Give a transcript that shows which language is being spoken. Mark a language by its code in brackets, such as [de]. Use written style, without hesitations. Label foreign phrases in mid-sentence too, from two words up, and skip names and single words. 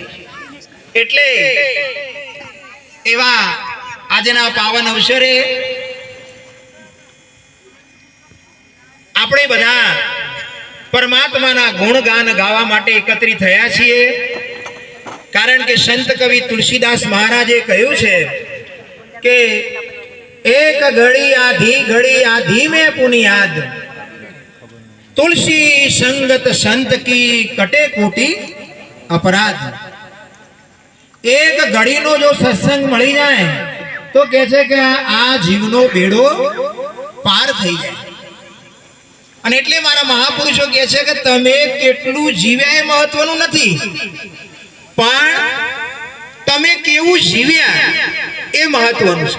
[gu] એટલે એવા આજના પાવન અવસરે આપણે બધા પરમાત્માના ગુણગાન ગાવા માટે એકત્રિત થયા છીએ. કારણ કે સંત કવિ તુલસીદાસ મહારાજે કહ્યું છે કે [awa] एक घड़ी आधी में पुनियाद तुलसी संगत संत की कटे कोटि अपराध. [gu] એક ઘડીનો જો સત્સંગ મળી જાય તો કહે છે કે આ જીવનો બેડો પાર થઈ જાય. અને એટલે મારા મહાપુરુષો કહે છે કે તમે કેટલું જીવ્યા એ મહત્વનું નથી, પણ તમે કેવું જીવ્યા એ મહત્વનું છે.